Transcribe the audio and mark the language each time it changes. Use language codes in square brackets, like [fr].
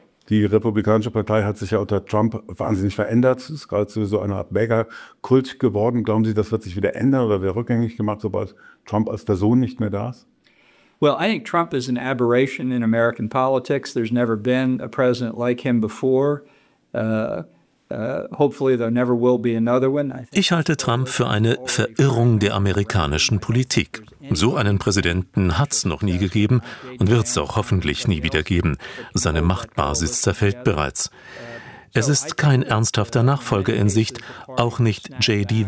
[de] Die Republikanische Partei hat sich ja unter Trump wahnsinnig verändert. Es ist gerade so eine Art Mega-Kult geworden. Glauben Sie, das wird sich wieder ändern oder wird rückgängig gemacht, sobald Trump als Person nicht mehr da ist? [en] Well, I think Trump is an aberration in American politics. There's never been a president like him before. Hopefully there never will be another one. [de] Ich halte Trump für eine Verirrung der amerikanischen Politik. So einen Präsidenten hat's noch nie gegeben und wird's auch hoffentlich nie wieder geben. Seine Machtbasis zerfällt bereits. Es ist kein ernsthafter Nachfolger in Sicht, auch nicht J.D.